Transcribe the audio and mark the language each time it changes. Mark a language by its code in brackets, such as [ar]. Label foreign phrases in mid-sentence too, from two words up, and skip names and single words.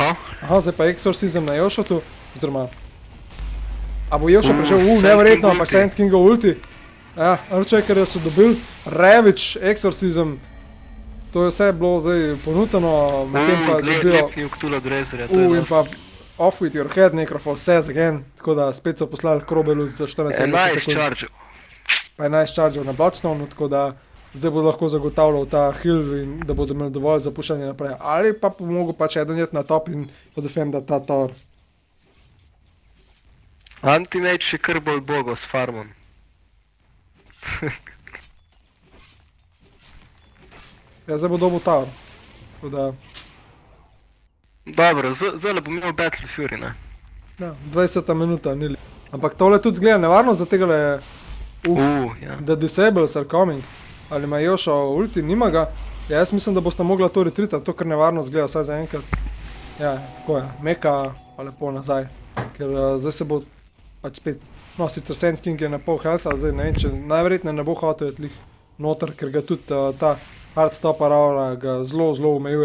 [sl] Aha, zdaj pa Exorcism na Yoshotu, oziroma... A bo Yosho prišel, neverjetno, ampak Sand Kingov ulti. Ja, Earthshakerja so dobili, Ravage, Exorcism, to je vse bilo zdaj ponucano, medtem pa dobijo... in pa [en] off with your head, Necrophos says again, [sl] tako da spet so poslali Krobelus za 14 sekund. 11 chargev. Pa 11 chargev na Bloodstone, tako da zdaj bodo lahko zagotavljal ta heal in da bodo imeli dovolj za pušanje naprej. Ali pa mogel pač eden jet na top in podefendati ta tower. Anti-Mage še kar bolj bogo s farmom. Ja, zdaj bo dobil tower, tako da... Dobro, zdaj bom imel Battle Fury, ne? Ja, 20 minuta, nili. Ampak tole tudi zgleda nevarno za tega le... [en] The Disables are coming. [sl] Ali ima Yosho ulti, nima ga. Ja, jaz mislim, da boste mogla to retreatati, to kar nevarno zgleda, vsaj za enkrat. Ja, tako je, Meka pa lepo nazaj. Ker zdaj se bo pač spet... No, sicer Sand King je na pol healtha, zdaj ne vem, če najverjetneje ne bo hotel jet lih noter, ker ga tudi ta Heartstopper aura ga zelo omejuje.